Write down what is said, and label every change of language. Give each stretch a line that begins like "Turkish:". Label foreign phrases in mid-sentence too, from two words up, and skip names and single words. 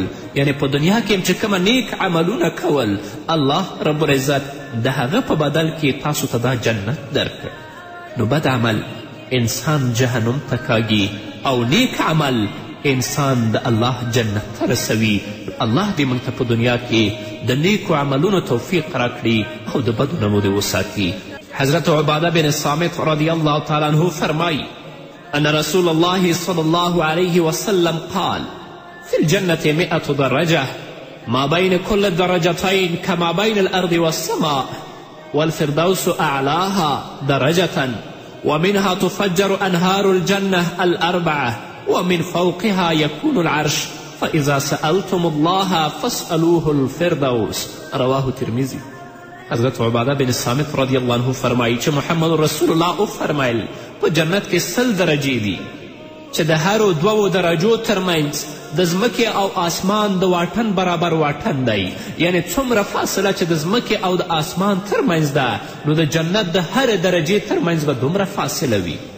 Pashto: یعنی په دنیا کې چې کومه نیک عملونه کول
Arabic: الله رب العزت
Pashto: د هغه په بدل کې تاسو ته دا جنت درکړ. نو بد عمل انسان جهنم ته کاږي او نیک عمل انسان د الله جنت ته رسوي. الله دې موږ ته په دنیا کې د نیکو عملونو توفیق راکړي او د بدو نه مو دې وساتي.
Arabic: حضرت عباده بن صامت رضی الله تعالی عنه فرمایي أن رسول الله صلى الله عليه وسلم قال في الجنة 100 درجة ما بين كل درجتين كما بين الأرض والسماء والفردوس أعلاها درجة ومنها تفجر أنهار الجنة الأربعة ومن فوقها يكون العرش فإذا سألتم الله فاسألوه الفردوس.
Pashto: رواه ترمذي. حضرت عباده بن صامت
Arabic: رضی الله عنه
Pashto: فرمایي چې محمد رسول الله وفرمیل په جنت کې 100 درجې دي چې د هرو 2 درجو ترمنځ د ځمکې او آسمان د واټن برابر واټن دی. یعنی څومره فاصله چې د ځمکې او د آسمان ترمنځ ده نو د جنت د هرې درجې ترمنځ به دومره فاصله وي.